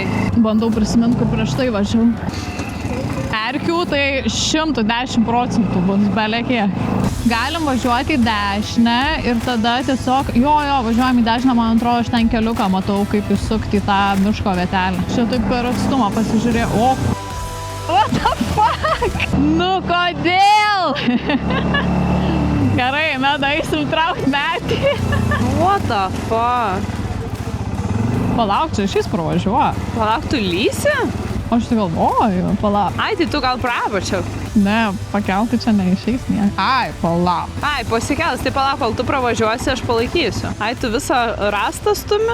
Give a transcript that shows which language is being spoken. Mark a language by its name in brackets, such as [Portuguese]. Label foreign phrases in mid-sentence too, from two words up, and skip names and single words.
[Lithuanian] Bandau prisiminti, kur prieš tai važiavau. Erkių tai 110% bus belekiek. Galim važiuoti į dešinę ir tada tiesiog, važiuojam į dešinę, man atrodo, aš ten keliuką matau, kaip įsukti į tą miško vietelę. Čia taip per atstumą pasižiūrėjau. O, [English] what the fuck? [Lithuanian] Nu, kodėl? Gerai, eisim traukt metį. [English] What the fuck? [Lithuanian] Palauk, čia šis pravažiuoja. Palauk, tu lysi? Aš tai galvoju, palauk. Ai, tai tu gal prapačiau? Ne, pakelti čia neišeis niek. Ai, palauk. Ai, pasikels, tai palauk, kol tu pravažiuosi, aš palaikysiu. Ai, tu visą rastą stumi?